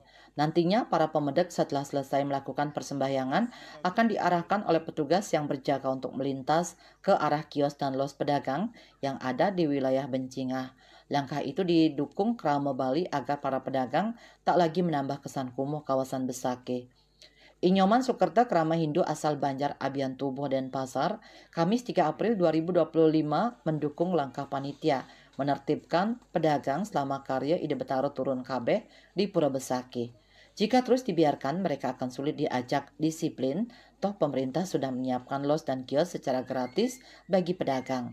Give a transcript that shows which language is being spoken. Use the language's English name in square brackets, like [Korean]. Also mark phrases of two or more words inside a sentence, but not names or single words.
[Indonesian] Nantinya para pemedak setelah selesai melakukan persembahyangan akan diarahkan oleh petugas yang berjaga untuk melintas ke arah kios dan los pedagang yang ada di wilayah Bencingah. Langkah itu didukung Krama Bali agar para pedagang tak lagi menambah kesan kumuh kawasan Besakih. Inyoman Sukerta Krama Hindu asal Banjar Abian Tubuh Denpasar, Kamis 3 April 2025 mendukung langkah panitia menertibkan pedagang selama karya Ide Betara Turun Kabeh di Pura Besakih. Jika terus dibiarkan, mereka akan sulit diajak disiplin, toh pemerintah sudah menyiapkan los dan kios secara gratis bagi pedagang.